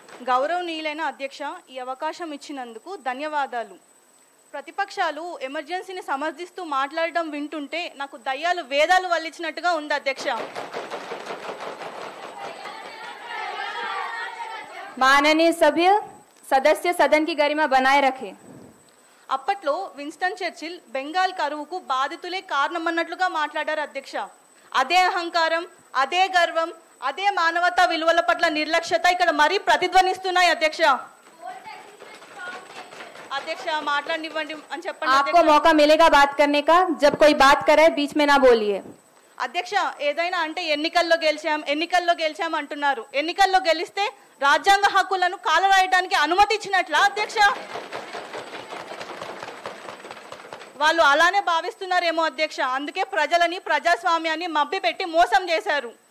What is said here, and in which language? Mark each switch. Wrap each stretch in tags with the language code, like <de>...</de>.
<te>గౌరవనీయులైన అధ్యక్ష, ఈ అవకాశం ఇచ్చినందుకు ధన్యవాదాలు. ప్రతిపక్షాలు ఎమర్జెన్సీని సమర్థిస్తూ మాట్లాడడం వింటుంటే నాకు దయ్యాలు వేదాలు వల్లించినట్టుగా ఉంది అధ్యక్ష.</te> <hi>माननीय सभ्य सदस्य सदन की गरिमा बनाए रखे.</hi> <te>అప్పట్లో విన్స్టన్ చర్చిల్ బెంగాల్ కరువుకు బాధితులే కారణమన్నట్లుగా మాట్లాడారు అధ్యక్ష. అదే అహంకారం, అదే గర్వం, అదే మానవతా విలువల పట్ల నిర్లక్ష్యత ఇక్కడ మరీ ప్రతిధ్వనిస్తున్నాయి అధ్యక్ష. అధ్యక్ష మాట్లాడనివ్వండి అని చెప్పండి.</te> <hi>आपको मौका मिलेगा बात करने का, जब कोई बात करे बीच में ना बोलिए.</hi> <te>అధ్యక్ష ఏదైనా అంటే ఎన్నికల్లో గెలిచాం అంటున్నారు. ఎన్నికల్లో గెలిస్తే రాజ్యాంగ హక్కులను కాలరాయడానికి అనుమతి ఇచ్చినట్లా అధ్యక్ష? వాళ్ళు అలానే భావిస్తున్నారేమో అధ్యక్ష. అందుకే ప్రజలని, ప్రజాస్వామ్యాన్ని మభ్యపెట్టి మోసం చేశారు.</te>